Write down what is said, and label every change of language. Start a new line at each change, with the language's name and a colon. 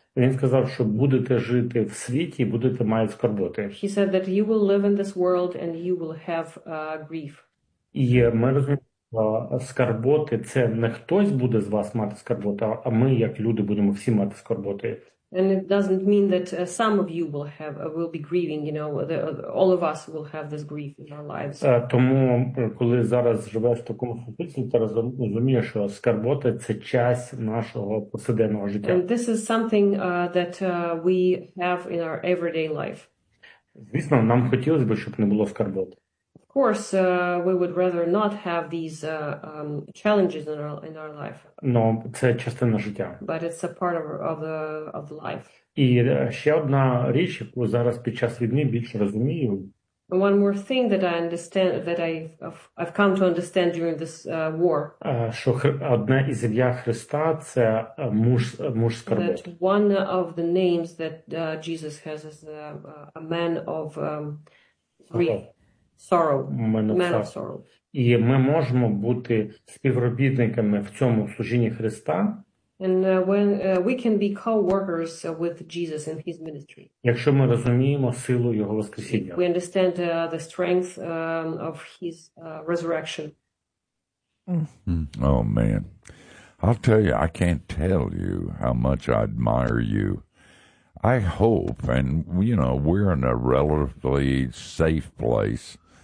Ukrainian: Він сказав, що будете жити в світі, будете мати скорботи.
English: He said that you will live in this world and you will have grief.
Ukrainian: І ми розуміємо, скорботи – це не хтось буде з вас мати скорботи, а ми, як люди, будемо всі мати скорботи.
English: And it doesn't mean that some of you will be grieving, you know, all of us will have this grief in our lives.
Ukrainian: Тому коли зараз живеш в такому світі, ти розумієш, що скорбота це часть нашого повсякденного життя.
English: And this is something that we have in our everyday life.
Ukrainian: Звісно, нам хотілося б, щоб не було скорботи.
English: Of course, we would rather not have these challenges in our life.
Ukrainian: Но це частина життя.
English: But it's a part of life.
Ukrainian: І ще одна річ, яку зараз під час війни більше розумію.
English: One more thing that I understand, that I've come to understand during this war.
Ukrainian: Що одна із ім'я Христа – це муж скорботи.
English: That one of the names that Jesus has is a man of grief, sorrow, man of sorrow.
Ukrainian: І ми можемо бути співробітниками в цьому служінні Христа.
English: And when we can be co-workers with Jesus in his ministry.
Ukrainian: Якщо ми розуміємо силу його воскресіння.
English: We understand the strength of his resurrection. Oh man. I'll tell you, I can't tell you how much I admire you. I hope, and, you know, we're in a relatively safe place.